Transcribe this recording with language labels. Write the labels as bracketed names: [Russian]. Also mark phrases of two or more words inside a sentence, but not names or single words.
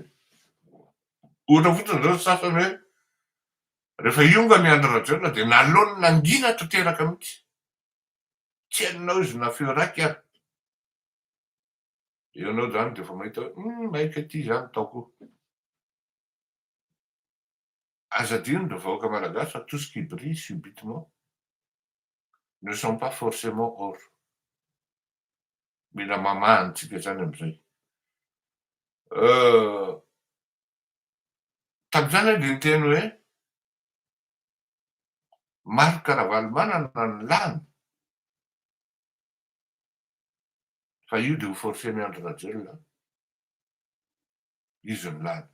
[Malagasy] Ohatra fotsiny zao sasany hoe rehefa ionga ny Andry Rajoelina dia nalony nangina tanteraka mihitsy. Tsy hainonao izy na feo raiky ary. Ianao zany dia efa mahita hoe maika ity zany taoko. Aza adino ireo vahoaka malagasy fa [French] tout ce qui brille subitement ne sont pas forcément or. [Malagasy] Mila mamahantsika zany amin'izay. Tamin'izany dia niteny hoe Marc Ravalomanana ny lany fa io dia ho forceny Andry Rajoelina izy ny lany.